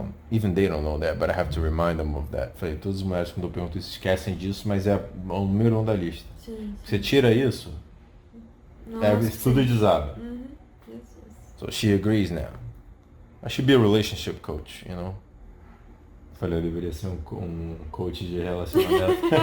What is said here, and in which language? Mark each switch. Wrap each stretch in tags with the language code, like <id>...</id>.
<en>Even they don't know that, but I have to remind them of that.</en> <pt>Falei, todas as mulheres quando eu pergunto isso esquecem disso, mas é o número 1 da lista. Sim. Você tira isso, tudo desaba.</pt> <en>Yes. So she agrees now. I should be a relationship coach, you know?</en> <pt>Falei, eu deveria ser um coach de relacionamento.</pt>